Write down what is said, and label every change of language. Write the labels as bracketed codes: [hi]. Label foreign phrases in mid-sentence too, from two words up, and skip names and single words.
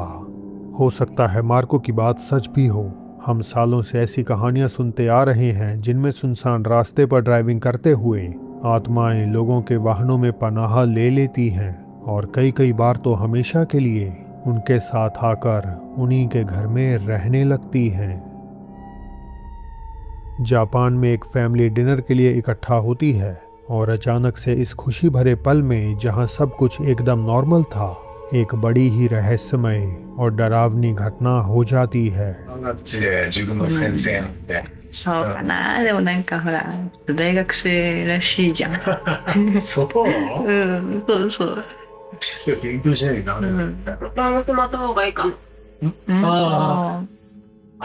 [hi] हो सकता है मार्को की बात सच भी हो। हम सालों से ऐसी कहानियां सुनते आ रहे हैं जिनमें सुनसान रास्ते पर ड्राइविंग करते हुए आत्माएं लोगों के वाहनों में पनाह ले लेती हैं और कई बार तो हमेशा के लिए उनके साथ आकर उन्हीं के घर में रहने लगती हैं। जापान में एक [en] family dinner [hi] के लिए इकट्ठा होती है और अचानक से इस खुशी भरे पल में जहां सब कुछ एकदम नॉर्मल था, एक बड़ी ही रहस्यमय और डरावनी घटना हो जाती है। [ja] 自分の先生なんで。そうかな。でもなんかほら、大学生らしいじゃん。そう。うん、そうそう。勉強しないとダメなんだ。バンクまった方がいいか。ああ。